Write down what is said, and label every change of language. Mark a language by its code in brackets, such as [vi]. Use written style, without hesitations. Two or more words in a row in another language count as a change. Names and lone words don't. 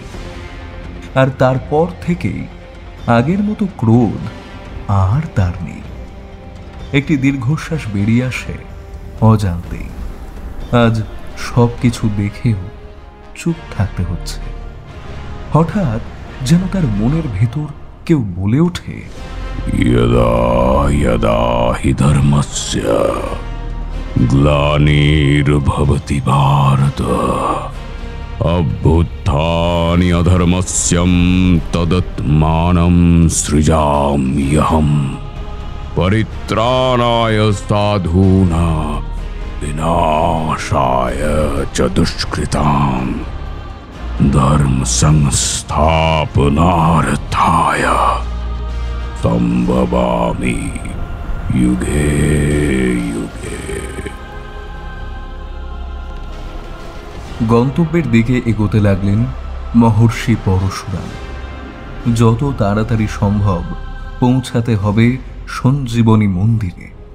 [bn] আর তারপর থেকেই আগের মতো ক্রোধ আর তার নেই। একটি দীর্ঘশ্বাস বেরিয়ে আসে অজান্তেই। আজ সবকিছু দেখেও চুপ থাকতে হচ্ছে। হঠাৎ যেন তার মনের ভেতর কেউ বলে ওঠে, [sa] यदा यदा हि धर्मस्य ग्लानिर्भवति भारत अभ्युत्थानि अधर्मस्यं तदात्मानं सृजाम्यहम् परित्राणाय साधूनां विनाशाय च दुष्कृताम् धर्म संस्थापनार्थाय সম্ভবামি যুগে যুগে। [bn] গন্তব্যের দিকে এগোতে লাগলেন মহর্ষি পরশুরাম। যত তাড়াতাড়ি সম্ভব পৌঁছাতে হবে সঞ্জীবনী মন্দিরে।